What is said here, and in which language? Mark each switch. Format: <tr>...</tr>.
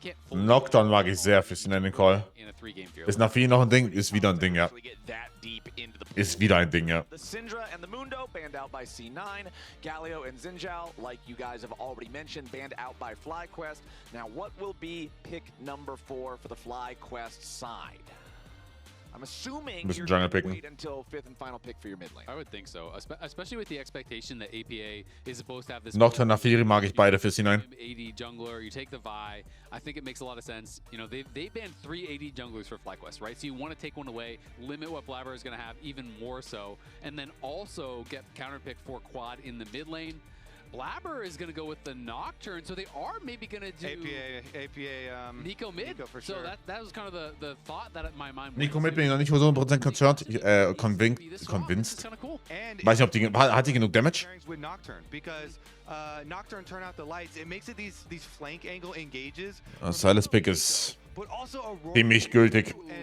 <de>Nocturne mag ich sehr für C9 den Call. Ist nach viel noch ein Ding? Ist wieder ein Ding, ja. Ist wieder ein Ding, ja.</de> <en>The Syndra and the Mundo banned out by C9. Galio and Xin Zhao, like you guys have already mentioned, banned out by FlyQuest. Now, what will be pick number 4 for the FlyQuest side? I'm assuming you're going to wait until 5th and final pick for your mid lane. I would think so, especially with the expectation that APA is supposed to have this.</en> <de>Nocturne, Nafiri mag ich beide für C9.</de> <en>AD jungler, you take the Vi. I think it makes a lot of sense. You know, they banned 3 AD junglers for FlyQuest, right? So you want to take one away, limit what Blabber is going to have even more so, and then also get counterpick for Quad in the mid lane. Blabber is going to go with the Nocturne, so they are maybe going to do APA Nico mid. Nico for sure. So that was kind of the thought that in my mind.</en> <de>Nico mid bin ich noch nicht so 100% convinced. Weiß nicht, ob die hat die genug Damage?</de> <en>With Nocturne, because Nocturne turn out the lights. It makes it these flank angle engages.</en> <de>Silas Pick ist ziemlich gültig.</de>